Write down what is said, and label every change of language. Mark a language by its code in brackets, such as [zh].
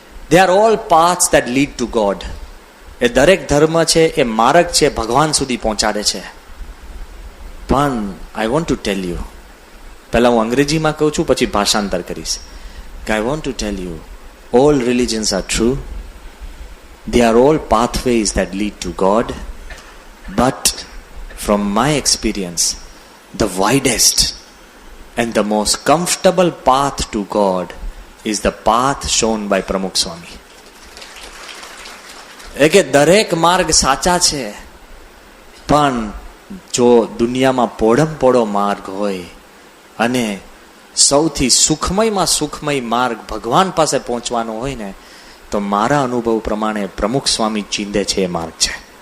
[en] they are all paths that lead to God. [gu] એ દરેક ધર્મ છે એ માર્ગ છે, ભગવાન સુધી પહોંચાડે છે. પણ [en] I want to tell you, [gu] પહેલા હું અંગ્રેજીમાં કહું છું પછી ભાષાંતર કરીશ. [en] I want to tell you all religions are true. They are all pathways that lead to God. But from my experience, the widest and the most comfortable path to God is the path shown by Pramukh Swami. [gu] કે દરેક માર્ગ સાચા છે, પણ જો દુનિયામાં પોળો માર્ગ હોય અને સૌથી સુખમયમાં સુખમય માર્ગ ભગવાન પાસે પહોંચવાનો હોય ને, તો મારા અનુભવ પ્રમાણે પ્રમુખ સ્વામી ચીંધે છે એ માર્ગ છે.